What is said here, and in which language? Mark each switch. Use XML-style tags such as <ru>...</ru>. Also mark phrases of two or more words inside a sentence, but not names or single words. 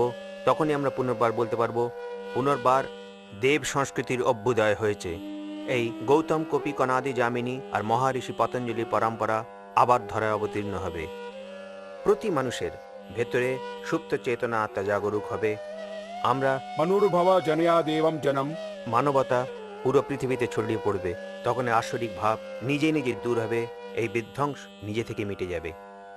<bn>তখনই আমরা পুনর্বার বলতে পারবো, পুনর্বার দেব সংস্কৃতির অভ্যুদয় হয়েছে। এই গৌতম কপি কনাদি যামিনী আর মহারিষি পতঞ্জলির পরম্পরা আবার ধরায় অবতীর্ণ হবে। প্রতি মানুষের ভেতরে সুপ্ত চেতনা আত্মা জাগরুক হবে। আমরা</bn> <sa>मनुर्भव जनया देवम जनम।</sa> <bn>মানবতা পুরো পৃথিবীতে ছড়িয়ে পড়বে। তখন আসরিক ভাব নিজে নিজে দূর হবে, এই বিধ্বংস নিজে থেকে মিটে যাবে।</bn>